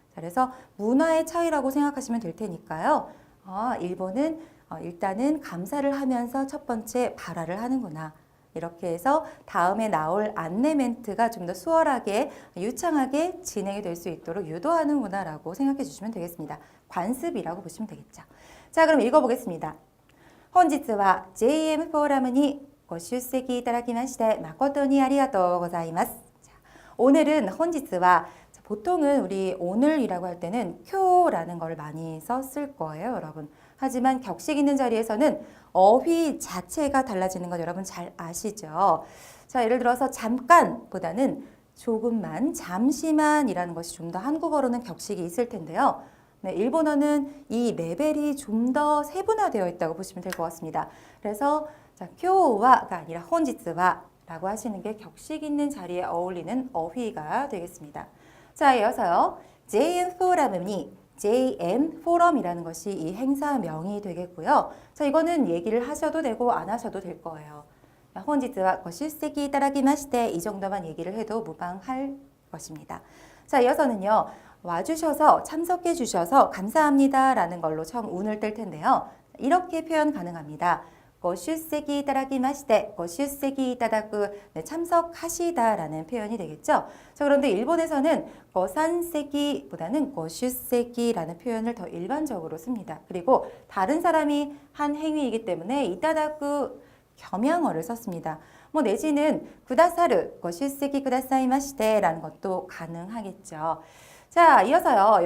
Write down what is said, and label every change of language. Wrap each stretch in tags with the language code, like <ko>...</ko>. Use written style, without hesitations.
<ko>그래서 문화의 차이라고 생각하시면 될 테니까요. 일본은 일단은 감사를 하면서 첫 번째 발화를 하는구나. 이렇게 해서 다음에 나올 안내 멘트가 좀 더 수월하게 유창하게 진행이 될 수 있도록 유도하는구나라고 생각해 주시면 되겠습니다. 관습이라고 보시면 되겠죠. 자, 그럼 읽어보겠습니다.</ko> <ja>本日は JM フォーラムにご出席いただきまして誠にありがとうございます.</ja> <ko>오늘은</ko> <ja>本日は</ja> <ko>보통은 우리 오늘이라고 할 때는 쿄라는 걸 많이 썼을 거예요, 여러분. 하지만 격식 있는 자리에서는 어휘 자체가 달라지는 거 여러분 잘 아시죠? 자, 예를 들어서 잠깐보다는 조금만, 잠시만이라는 것이 좀 더 한국어로는 격식이 있을 텐데요. 네, 일본어는 이 레벨이 좀 더 세분화되어 있다고 보시면 될 것 같습니다. 그래서 자, 쿄와가 아니라 혼지츠와 라고 하시는 게 격식 있는 자리에 어울리는 어휘가 되겠습니다. 자, 이어서요. JM 포럼이 JM 포럼이라는 것이 이 행사명이 되겠고요. 자, 이거는 얘기를 하셔도 되고 안 하셔도 될 거예요. 혼지츠와</ko> <ja>고출席いただきまして</ja> <ko>이 정도만 얘기를 해도 무방할 것입니다. 자, 이어서는요. 와주셔서 참석해 주셔서 감사합니다 라는 걸로 처음 운을 뗄 텐데요. 이렇게 표현 가능합니다.</ko> <ja>ご出席いただきまして、ご出席いただく,</ja> <ko>네, 참석하시다라는 표현이 되겠죠. 자, 그런데 일본에서는 고산세기보다는 고슈세기라는 표현을 더 일반적으로 씁니다. 그리고 다른 사람이 한 행위이기 때문에 이따다쿠 겸양어를 썼습니다. 뭐 내지는 구다사르, 고슈세기 구다사이마시테라는 것도 가능하겠죠. 자, 이어서요.</ko>